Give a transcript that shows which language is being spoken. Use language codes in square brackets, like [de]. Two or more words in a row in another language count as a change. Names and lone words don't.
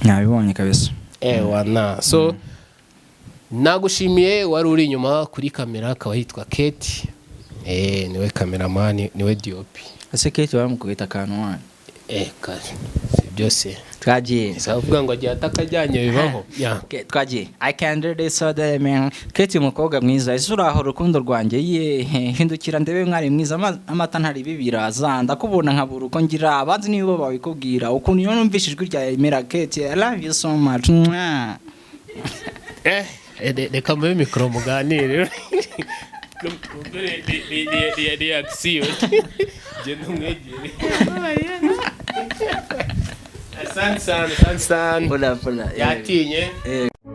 [rw] Nabibonye kabisa. Ewan, na. So, Mm. nagushimiye, wari uri inyuma kuri kamera, akaba yitwa Kate. Eh, niwe cameraman, niwe D O P. Ese Kate bamukubita akantu wana? Eh, kare. Si byose. Twagiye. Ese avuga ngo agiye atakajyanye bibaho. Ah. Yeah. Okay, twagiye. [en] I can do this all day, man. [rw] Kate umukobwa mwiza, ese uraho urukundo rwanjye? Ye, hindukira ndebe mwari mwiza, ama-, amata ntari bibiraza. Ndakubona nkabura uko ngira, abanzi nibo babikubwira. Ukuntu iyo numvise ijwi rya Emera Kate, [en] I love you so much. [rw] Mwah. Eh, eh, re-, reka mube mikoro muganire. Ni, ni, ni, ni, ni reaction. Genda umwegere. [sw] Asante sana, asante sana. Pola, pola. Yatinye. Eh.